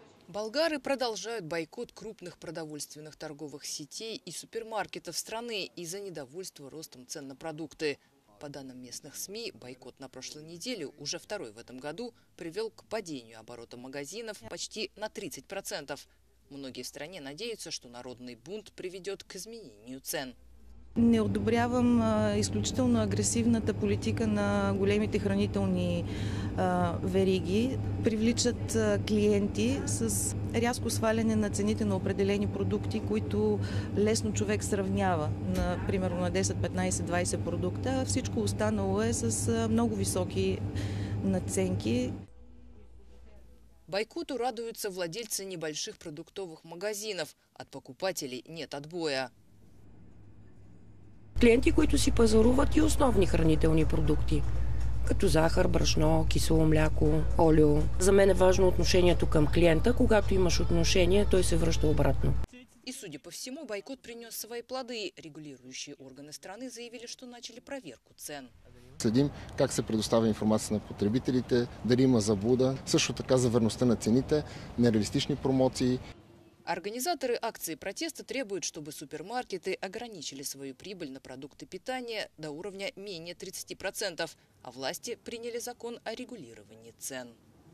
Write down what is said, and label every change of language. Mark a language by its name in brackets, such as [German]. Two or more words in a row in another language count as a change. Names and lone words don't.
[Russian] Болгары продолжают бойкот крупных продовольственных торговых сетей и супермаркетов страны из-за недовольства ростом цен на продукты. По данным местных СМИ, бойкот на прошлой неделе, уже второй в этом году, привел к падению оборота магазинов почти на 30%. Многие в стране надеются, что народный бунт приведет к изменению цен. [Bulgarian] Не одобрявам изключително агресивната политика на големите хранителни вериги. Привличат клиенти с рязко сваляне на цените на определени продукти, които лесно човек сравнява. Примерно на 10, 15, 20 продукта. Всичко останало е с много високи наценки. [Russian] Бойкоту радуются владельцы небольших продуктовых магазинов. От покупателей нет отбоя. [Bulgarian] Клиенти, които си пазаруват и основни хранителни продукти, като захар, брашно, кисело мляко, олио. За мен е важно отношението към клиента. Когато имаш отношение, той се връща обратно. [Russian] И, судя по всему, бойкот принес свои плоды. Регулирующие органы страны заявили, что начали проверку цен. [Bulgarian] Следим как се предоставя информация на потребителите, дали има заблуда, също така за верността на цените, нереалистични промоции. [Russian] Организаторы акции протеста требуют, чтобы супермаркеты ограничили свою прибыль на продукты питания до уровня менее 30%, а власти приняли закон о регулировании цен.